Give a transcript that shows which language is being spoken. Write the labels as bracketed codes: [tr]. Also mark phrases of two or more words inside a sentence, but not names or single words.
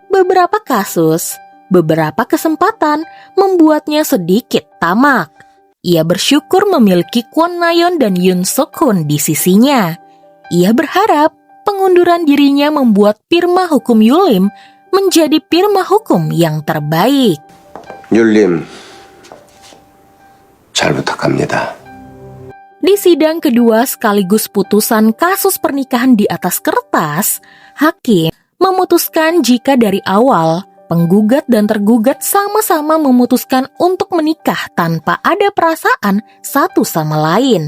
[id] Beberapa kasus, beberapa kesempatan membuatnya sedikit tamak. Ia bersyukur memiliki Kwon Na-yeon dan Yoon Sok-hun di sisinya. Ia berharap pengunduran dirinya membuat firma hukum Yulim menjadi firma hukum yang terbaik. [ko] 율림, 잘 부탁합니다. [id] Di sidang kedua sekaligus putusan kasus pernikahan di atas kertas, hakim memutuskan jika dari awal penggugat dan tergugat sama-sama memutuskan untuk menikah tanpa ada perasaan satu sama lain.